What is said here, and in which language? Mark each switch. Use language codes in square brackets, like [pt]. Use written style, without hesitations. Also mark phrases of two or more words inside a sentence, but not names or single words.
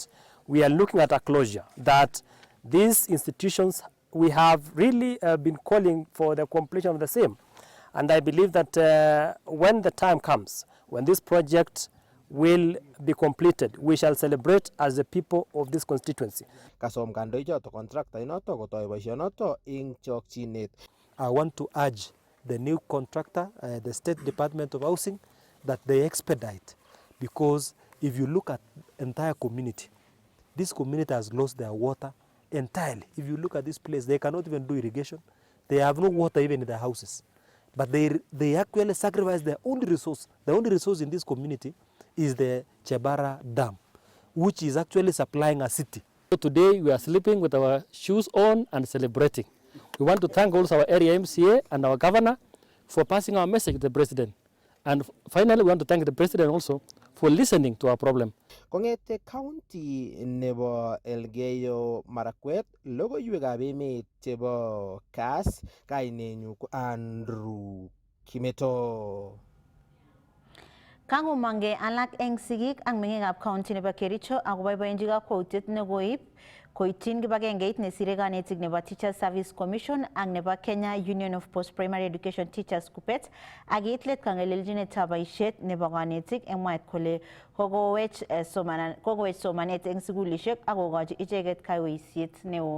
[en] We are looking at a closure that these institutions, we have really been calling for the completion of the same. And I believe that when the time comes, when this project will be completed, we shall celebrate as the people of this constituency. [kln] Kasom kandoichoto contractor inoto kotoi boisionoto ing chokchinet. [en] I want to urge the new contractor, the State Department of Housing, that they expedite, because if you look at entire community, this community has lost their water entirely. If you look at this place, they cannot even do irrigation. They have no water even in their houses. But they actually sacrifice their only resource. The only resource in this community is the Chebara Dam, which is actually supplying a city. So today we are sleeping with our shoes on and celebrating. We want to thank also our area MCA and our governor for passing our message to the president. And finally, we want to thank the president also for listening to our problem. [kln] Kongete county nebo Elgeyo Marakwet, logoiwekab emet chebo Kass, kainenyu ko Andrew Kimeto. Kangomange alak eng sigik ang mengikab county nebo Kericho akoboiboenji kakwautiet nekoib koityin kibagengeit nesire kanetik nebo Teacher Service Commission ak nebo Kenya Union of Post-Primary Education Teachers Kupet ak kiitlet kangelelchinetab boisiet nebo kanetik eng mwaet kole kokowech somanet eng sukulishek ak kokochi icheket kaiweisiet neo.